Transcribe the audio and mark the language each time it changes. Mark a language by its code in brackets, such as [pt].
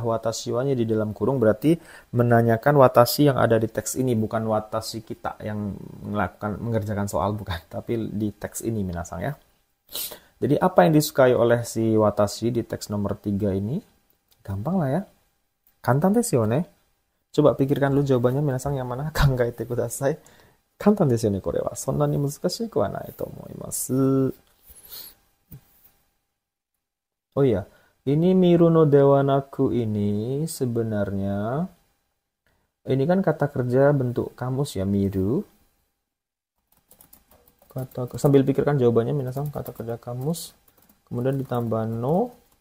[id] Watashi wa-nya di dalam kurung berarti menanyakan watashi yang ada di teks ini, bukan watashi kita yang mengerjakan soal, bukan. Tapi di teks ini minasang ya. Jadi apa yang disukai oleh si watashi di teks nomor 3 ini? Gampang lah ya. [ja] Kantan desu yo ne. [id] Coba pikirkan dulu jawabannya minasang yang mana? [ja] Kangaete kudasai. 簡単ですよね、これは。そんなに難しくはないと思います。 [id] Oh iya, ini [ja] miru no dewa naku [id] ini sebenarnya, ini kan kata kerja bentuk kamus ya, miru. Sambil pikirkan jawabannya, minasang, kata kerja kamus. Kemudian ditambah no.